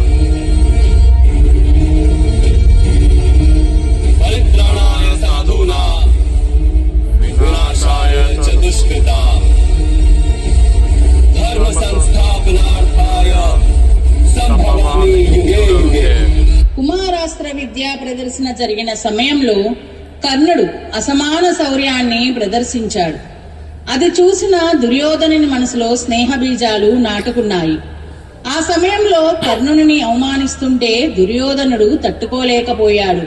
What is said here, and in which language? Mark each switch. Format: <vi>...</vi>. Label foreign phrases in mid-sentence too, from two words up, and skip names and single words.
<sa>పరిత్రాణాయ సాధూనాం వినాశాయ చ దుష్కృతాం ధర్మ సంస్థాపనార్థాయ సంభవామి యుగే యుగే.</sa> <te>కుమారాస్త్ర విద్యా ప్రదర్శన జరిగిన సమయంలో కర్ణుడు అసమాన శౌర్యాన్ని ప్రదర్శించాడు. అది చూసిన దుర్యోధనుని మనసులో స్నేహ బీజాలు నాటుకున్నాయి. ఆ సమయంలో కర్ణుని అవమానిస్తుంటే దుర్యోధనుడు తట్టుకోలేకపోయాడు.</te>